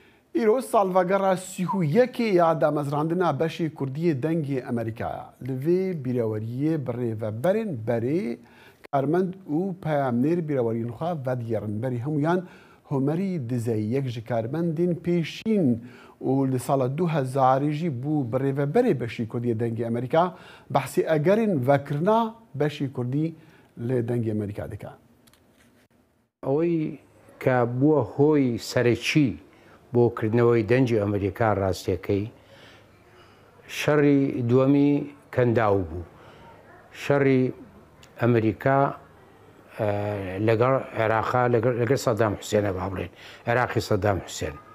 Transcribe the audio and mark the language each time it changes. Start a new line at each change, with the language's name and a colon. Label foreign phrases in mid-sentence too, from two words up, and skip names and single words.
Kurdish: ایروز سالڤەگەڕا سیهویەکێ یا دامەزراندنا بەشی کوردیە دەنگی ئەمریکایە لەوێ بیرەوەریە بڕێڤەبەرên berê karmend û peyamnêr bîraweriyên xwe vedgêrin berî hemûyan Homerî dizeyî yek ji karmendên pêşîn û li sala 2000 jî bû birêveberê beşî Kurdiyê dengê Amerîka behsê egerên vekirina beşî Kurdî li dengê Amerîka dike.
Central Kurdish: ئەوەی کە بووە هۆی سەرەکی بۆ کردنەوەی دەنجی ئەمریکا ڕاستیەکەی شەڕی دووەمی کەنداو بوو. شەڕی ئەمریکا لەگەڵ عێراقا لەگەڵ سەدام حوسێنە با بڵێن عێراقی سەدام حوسێن